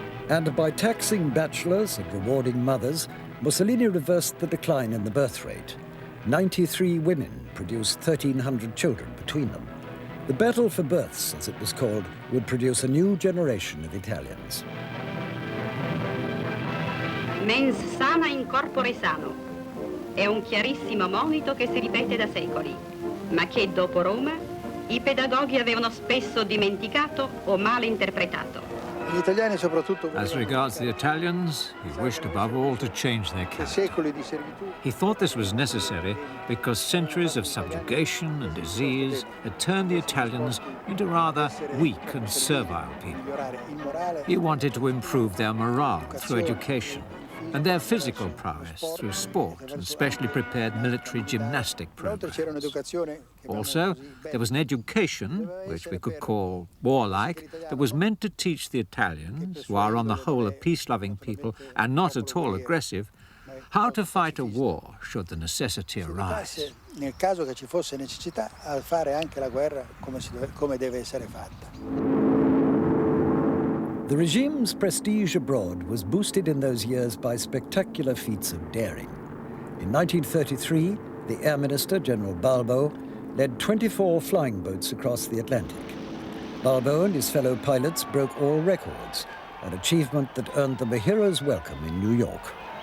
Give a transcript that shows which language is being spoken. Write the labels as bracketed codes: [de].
[en] And by taxing bachelors and rewarding mothers, Mussolini reversed the decline in the birth rate. 93 women produced 1,300 children between them. The battle for births, as it was called, would produce a new generation of Italians. [la] Mens sana in corpore sano. [it] È un chiarissimo monito che si ripete da secoli, ma che dopo Roma i pedagoghi avevano spesso dimenticato o male interpretato. [en] As regards the Italians, he wished above all to change their character. He thought this was necessary because centuries of subjugation and disease had turned the Italians into rather weak and servile people. He wanted to improve their morale through education and their physical prowess through sport and specially prepared military gymnastic programs. Also, there was an education, which we could call warlike, that was meant to teach the Italians, who are on the whole a peace-loving people and not at all aggressive, how to fight a war should the necessity arise. [it] Nel caso che ci fosse necessità, a fare anche la guerra come deve essere fatta. [en] The regime's prestige abroad was boosted in those years by spectacular feats of daring. In 1933, the Air Minister, General Balbo, led 24 flying boats across the Atlantic. Balbo and his fellow pilots broke all records, an achievement that earned them a hero's welcome in New York.